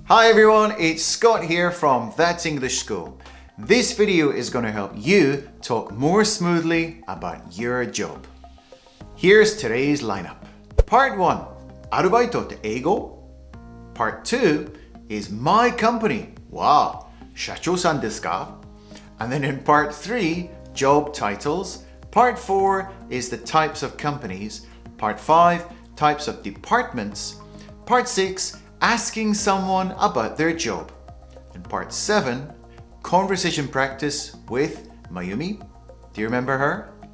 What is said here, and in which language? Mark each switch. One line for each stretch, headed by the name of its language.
English: Hi everyone, it's Scott here from That's English School. This video is going to help you talk more smoothly about your job. Here's today's lineup. Part 1,
Japanese: Arubaito って英語?
English: Part 2 is My Company.
Japanese: Wow, 社長さんですか?
English: And then in Part 3, job titles. Part 4 is the types of companies. Part 5, types of departments. Part 6, asking someone about their job. And Part 7, conversation practice with Mayumi. Do you remember her?